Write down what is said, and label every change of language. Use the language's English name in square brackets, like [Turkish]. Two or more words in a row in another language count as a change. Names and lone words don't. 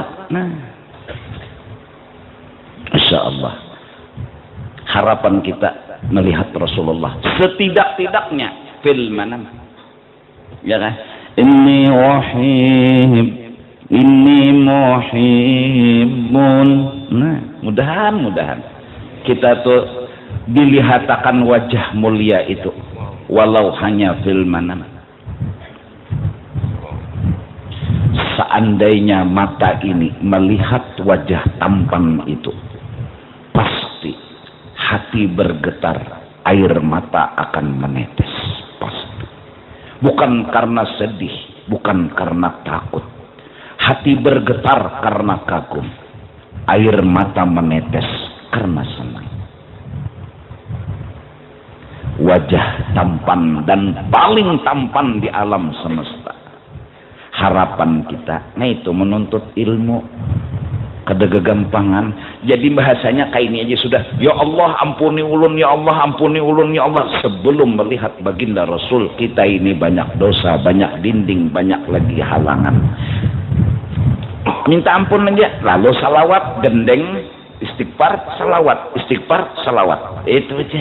[Indonesian] Nah Masya Allah harapan kita melihat Rasulullah setidak-tidaknya [Arabic] fil manam [Indonesian] ya kan. [Arabic] Inni muhibbun. [Indonesian] Nah mudahan kita tuh dilihatakan wajah mulia itu walau hanya [Arabic] fil manam. [Indonesian] Seandainya mata ini melihat wajah tampan itu pasti hati bergetar, air mata akan menetes pasti. Bukan karena sedih, bukan karena takut, hati bergetar karena kagum, air mata menetes karena senang. Wajah tampan dan paling tampan di alam semesta. Harapan kita nah itu menuntut ilmu kada gegampangan. Jadi bahasanya kayak ini aja sudah, ya Allah ampuni ulun, ya Allah ampuni ulun, ya Allah. Sebelum melihat baginda Rasul kita ini banyak dosa, banyak dinding, banyak lagi halangan. Minta ampun aja lalu salawat gendeng istighfar salawat itu aja.